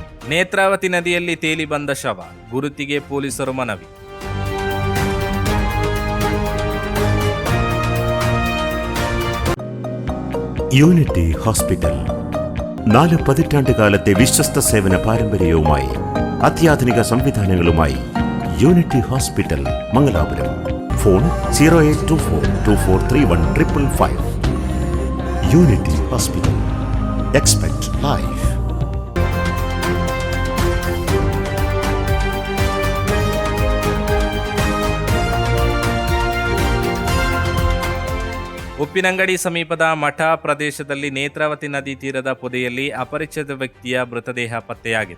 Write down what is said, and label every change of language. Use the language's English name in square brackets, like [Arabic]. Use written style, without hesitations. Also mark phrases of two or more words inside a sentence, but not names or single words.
[Kannada] ನೇತ್ರಾವತಿ ನದಿಯಲ್ಲಿ ತೇಲಿ ಬಂದ ಶವ, ಗುರುತಿಗೆ ಪೊಲೀಸರು ಮನವಿ. [Malayalam] യൂണിറ്റി ഹോസ്പിറ്റൽ 4 പതിറ്റാണ്ടുകാലത്തെ വിശ്വസ്ത സേവന പാരമ്പര്യവുമായി അത്യാധുനിക സംവിധാനങ്ങളുമായി യൂണിറ്റി ഹോസ്പിറ്റൽ മംഗലാപുരം. ഫോൺ 0824243155. യൂണിറ്റി ഹോസ്പിറ്റൽ. [English] Expect life. [Kannada] ಉಪ್ಪಿನಂಗಡಿ ಸಮೀಪದ ಮಠ ಪ್ರದೇಶದಲ್ಲಿ ನೇತ್ರಾವತಿ ನದಿ ತೀರದ ಪೊದೆಯಲ್ಲಿ ಅಪರಿಚಿತ ವ್ಯಕ್ತಿಯ ಮೃತದೇಹ ಪತ್ತೆಯಾಗಿದೆ.